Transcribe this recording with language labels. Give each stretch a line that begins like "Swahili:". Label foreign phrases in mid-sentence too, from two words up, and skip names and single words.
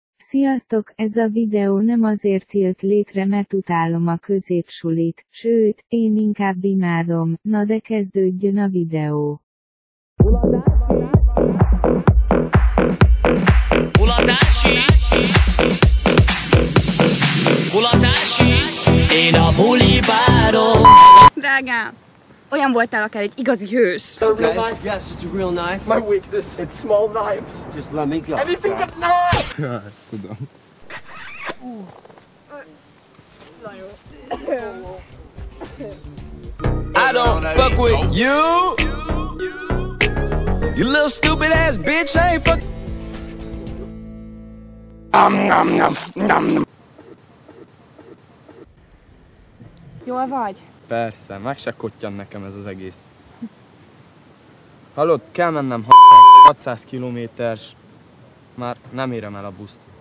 Hungarian: Sziasztok, ez a videó nem azért jött létre, mert utálom a középsulit, sőt, én inkább imádom, na de kezdődjön a videó. Mulatási, én a bulibárom. Drágám, olyan voltál akár egy igazi hős.
English: Okay. Yes, it's a real knife. My weakness, it's small knives. Just let me go. Anything but knives!
Hungarian: Tudom.
English: I don't fuck with you. You little stupid ass bitch, I ain't fuck.
Hungarian: Jól vagy? Persze, meg se kottyan nekem ez az egész. Hallod, kell mennem 600 kilométeres, már nem érem el a buszt.